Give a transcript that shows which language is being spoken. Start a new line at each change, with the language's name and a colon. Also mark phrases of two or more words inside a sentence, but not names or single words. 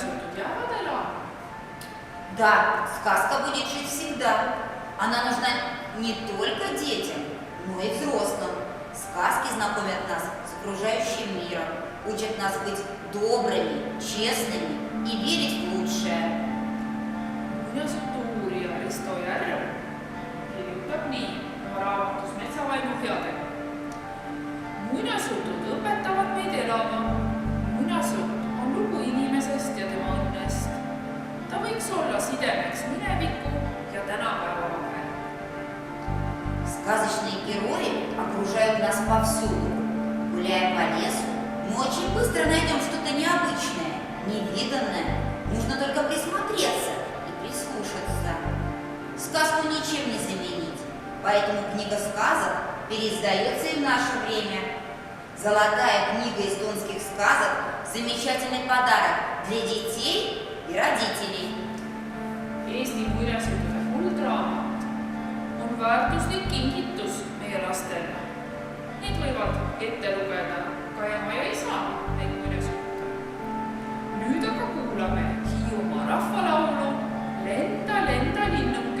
Estonian: jäävad elama.
Russian: Да, сказка будет жить всегда. Она нужна не только детям, но и взрослым. Сказки знакомят нас с окружающим миром, учат нас быть добрыми, честными и верить в лучшее.
Estonian: Muinasjutu-uurija Risto Järv kirjutab nii oma raamatus Metsavaimu headega. Muinasjutud õpetavad meid elama. Muinasjutt on lugu inimesest ja tema õnnest. Ta võiks olla sidemeks mineviku ja tänapäeva vahel.
Russian: Сказочные герои окружают нас повсюду. Гуляя по лесу, мы очень быстро найдем что-то необычное, невиданное. Нужно только присмотреться и прислушаться. Сказку ничем не заменить, поэтому книга сказок переиздается и в наше время. Золотая книга эстонских сказок – замечательный подарок для детей и родителей.
Estonian: Eesti muinasjuttude kuldraamat on väärtuslik kingitus meie lastele. Need võivad ette lugeda ka ema ja isa neid muinasjutte. Nüüd aga kuulame Hiiumaa rahvalaulu Lenda, lenda linnu.